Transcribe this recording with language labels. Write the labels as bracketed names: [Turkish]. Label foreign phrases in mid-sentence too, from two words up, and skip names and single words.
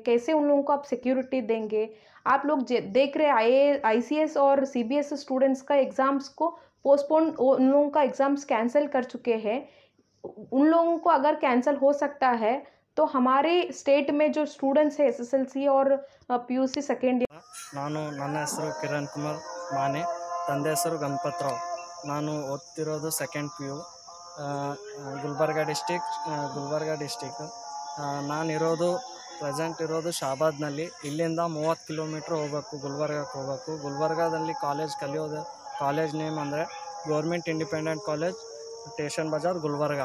[Hindi] कैसे उन लोगों को आप सिक्योरिटी देंगे? आप लोग देख रहे ICS और CBS स्टूडेंट्स का एग्ज़ाम्स को पोस्टपोन, उन लोगों का एग्ज़ाम्स कैंसिल कर चुके हैं. उन लोगों को अगर कैंसिल हो सकता है तो हमारे स्टेट में जो स्टूडेंट्स है SSLC और PUC [English] second year [Kannada] ನಾನು ನನ್ನ ಹೆಸರು ಕಿರಣ್ ಕುಮಾರ್ ಮಾನೆ, ತಂದೆ ಹೆಸರು ಗಣಪತರಾವ್. ನಾನು ಓದ್ತಿರೋದು [English] second PU [Kannada] ಗುಲ್ಬರ್ಗ ಡಿಸ್ಟಿಕ್. ನಾನಿರೋದು ಪ್ರೆಸೆಂಟ್ ಇರೋದು ಶಾಬಾದ್ನಲ್ಲಿ. ಇಲ್ಲಿಂದ 30 ಕಿಲೋಮೀಟ್ರ್ ಹೋಗ್ಬೇಕು, ಗುಲ್ಬರ್ಗಕ್ಕೆ ಹೋಗ್ಬೇಕು. ಗುಲ್ಬರ್ಗಾದಲ್ಲಿ [English] college name [Kannada] ಅಂದರೆ ಗೌರ್ಮೆಂಟ್ ಇಂಡಿಪೆಂಡೆಂಟ್ ಕಾಲೇಜ್ ಸ್ಟೇಷನ್ ಬಜಾರ್ ಗುಲ್ಬರ್ಗ.